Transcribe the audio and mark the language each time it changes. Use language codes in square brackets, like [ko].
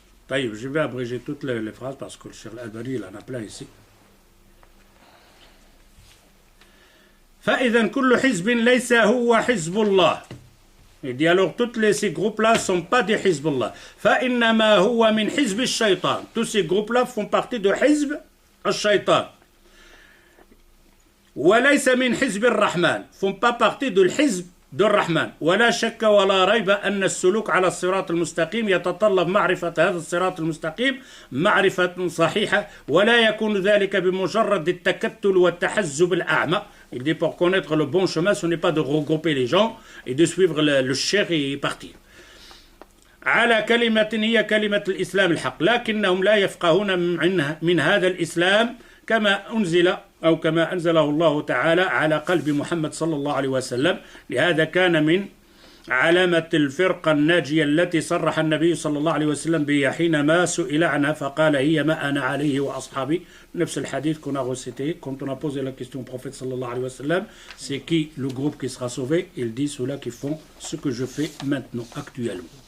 [fr] Je vais abréger toutes les phrases parce que le Cheikh Al-Albani, il en a plein ici. [ar] فإذا كل حزب ليس هو حزب الله. [fr] Il dit alors tous ces groupes-là ne sont pas des Hizbullah. [ar] فإنما هو من حزب الشيطان. [fr] Tous ces groupes-là font partie de Hizb al-Shaytan. [ar] وليس من حزب الرحمن [fr] font pas partie de [ar] الحزب الرحمن ولا شك ولا ريب أن السلوك على الصراط المستقيم يتطلب معرفة هذا الصراط المستقيم معرفة صحيحة ولا يكون ذلك بمجرد التكتل والتحزب الأعمى. [fr] Il dit pour connaître le bon chemin, ce n'est pas de regrouper les gens et de suivre le cheikh et partir. [ar] على كلمة هي كلمة الإسلام الحق لكنهم لا يفقهون من هذا الإسلام كما أنزل أو كما أنزله الله تعالى على قلب محمد صلى الله عليه وسلم. لهذا كان من علامة الفرقة الناجية التي صرح النبي صلى الله عليه وسلم بها حينما سئل عنها فقال هي ما أنا عليه وأصحابي. نفس الحديث [fr] qu'on a recité quand on a posé la question au prophète صلى الله عليه وسلم, c'est qui le groupe qui sera sauvé? Il dit ceux-là qui font ce que je fais maintenant, actuellement.